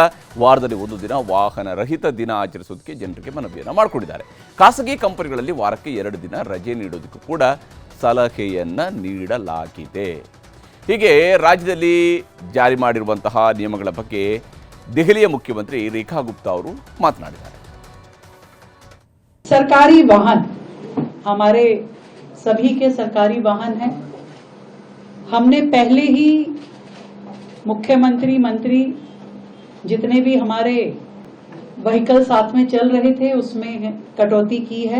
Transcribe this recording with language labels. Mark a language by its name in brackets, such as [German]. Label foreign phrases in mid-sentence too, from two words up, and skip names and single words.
[Kannada] ವಾರದಲ್ಲಿ 1 ದಿನ ವಾಹನ ರಹಿತ ದಿನ ಆಚರಿಸೋದಕ್ಕೆ ಜನರಿಗೆ ಮನವಿಯನ್ನು ಮಾಡಿಕೊಂಡಿದ್ದಾರೆ. ಖಾಸಗಿ ಕಂಪನಿಗಳಲ್ಲಿ ವಾರಕ್ಕೆ 2 ದಿನ ರಜೆ ನೀಡೋದಕ್ಕೂ ಕೂಡ ಸಲಹೆಯನ್ನು ನೀಡಲಾಗಿದೆ. ಹೀಗೆ ರಾಜ್ಯದಲ್ಲಿ ಜಾರಿ ಮಾಡಿರುವಂತಹ ನಿಯಮಗಳ ಬಗ್ಗೆ ದೆಹಲಿಯ ಮುಖ್ಯಮಂತ್ರಿ ರೇಖಾ ಗುಪ್ತಾ ಅವರು ಮಾತನಾಡಿದ್ದಾರೆ. [Hindi] सरकारी वाहन हमारे सभी के सरकारी वाहन हैं. हमने पहले ही मुख्यमंत्री, मंत्री जितने भी हमारे व्हीकल साथ में चल रहे थे उसमें कटौती की है.